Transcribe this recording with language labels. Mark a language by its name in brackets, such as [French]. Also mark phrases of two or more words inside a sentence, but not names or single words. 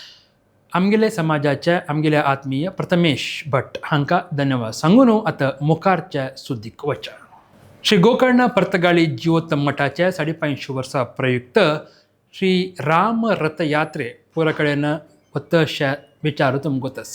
[Konkani] आमगेले समाजाचे आमगेले आत्मीय प्रथमेश भट हांकां धन्यवाद सांगून आतां मुखारच्या सुदीक वचा श्री गोकर्ण पर्तगाळी जिवोत्तम मठाचे 550 वर्सां प्रयुक्त श्री राम रथयात्रे पुराकडेन वतशा विचारू तुमगोतस.